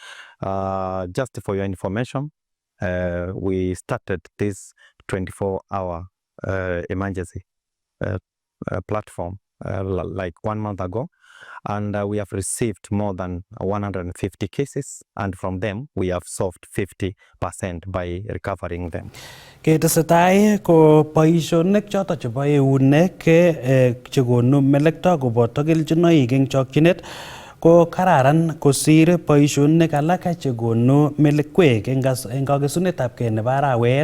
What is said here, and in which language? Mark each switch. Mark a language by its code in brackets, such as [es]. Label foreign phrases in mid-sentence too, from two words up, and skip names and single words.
[en] Just for your information, we started this 24-hour emergency platform like 1 month ago, and we have received more than 150 cases, and from them we have solved 50% by recovering them. [kln] Ketesetai ko boisionik choto chebo eunek chekonu melekto koboto kelchinoik eng chokchinet ko kararan kosir boisionik alak chekonu melekwek eng kakesunetabgei nebo arawet.